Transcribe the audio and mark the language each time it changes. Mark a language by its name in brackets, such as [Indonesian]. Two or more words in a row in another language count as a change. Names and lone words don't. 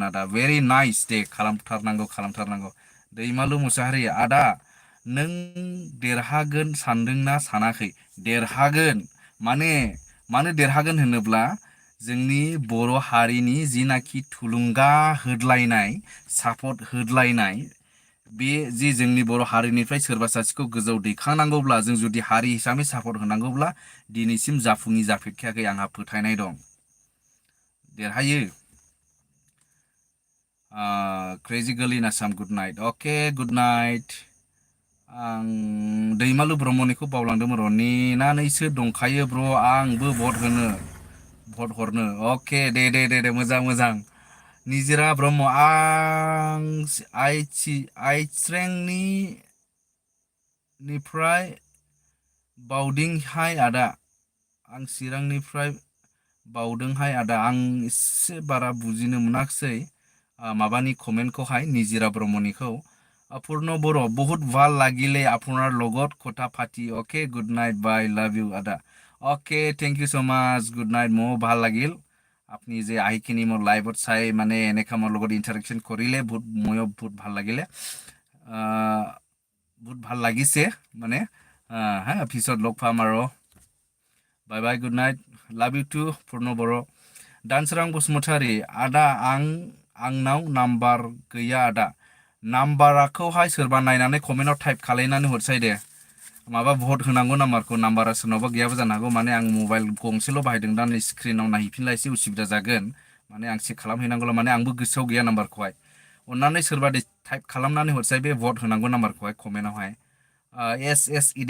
[Bodo] आदा [English] very nice [Bodo] दे खालामथारनांगौ दैमालु मुसाहारि आदा नों देरहागोन सानदोंना सानाखै देरहागोन मानो देरहागोन होनोब्ला जोंनि बर' हारिनि जिनाखि थुलुंगा होदलायनाय सापर्ट होदलायनाय बे जि जोंनि बर' हारिनिफ्राय सोरबा सासेखौ गोजौ दैखांनांगौब्ला जों जुदि हारि हिसाबै सापर्ट होनांगौब्ला दिनैसिम जाफेरखायाखै आंहा फोथायनाय दं देरहायो [English] crazy girl in Assam good night okay good night [Bodo] आं दैमालु ब्रह्मनिखौ बावलांदोंमोन र' नेनानैसो दंखायो ब्र' आंबो भट हरनो अके दे मोजां निजिरा ब्रह्म आं आइस्रेंनि निफ्राय बावदिंहाय आदा आं चिरांनिफ्राय बावदोंहाय आदा आं एसे बारा बुजिनो मोनाखिसै माबानि कमेन्टखौहाय निजिरा ब्रह्मनिखौ पूर्ण बर' [Assamese] बहुत ভাল লাগিলে আপোনাৰ লগত কথা পাতি [English] okay good night bye love you [Assamese] আদা [English] okay thank you so much good night [Assamese] মোৰ ভাল লাগিল আপুনি যে আহিখিনি মোৰ লাইভত চাই মানে এনেকা মোৰ লগত ইণ্টাৰেকশ্যন কৰিলে ময়ো বহুত ভাল লাগিলে বহুত ভাল লাগিছে মানে হা পিছত লগ পাম আৰু [English] bye bye good night love you too [Assamese] पूर्ण बर' [Bodo] दानसोरां बसुमतारी आदा आंनाव नाम्बार गैया आदा नाम्बारखौहाय सोरबा नायनानै कमेन्टआव टाइप खालायनानै हरसाय दे माबा भट होनांगौ नाम्बारा सोरनावबा गैयाबो जानो हागौ माने आं मबाइल गंसेल' बाहायदों दा नै स्क्रिनाव नायहैफिनला एसे उसुबिदा जागोन माने आं चेक खालामहैनांगौला माने आंबो गोसोआव गैया नाम्बारखौहाय अन्नानै सोरबा टाइप खालामनानै हरसाय बे भट होनांगौ नाम्बारखौहाय कमेन्टआवहाय एस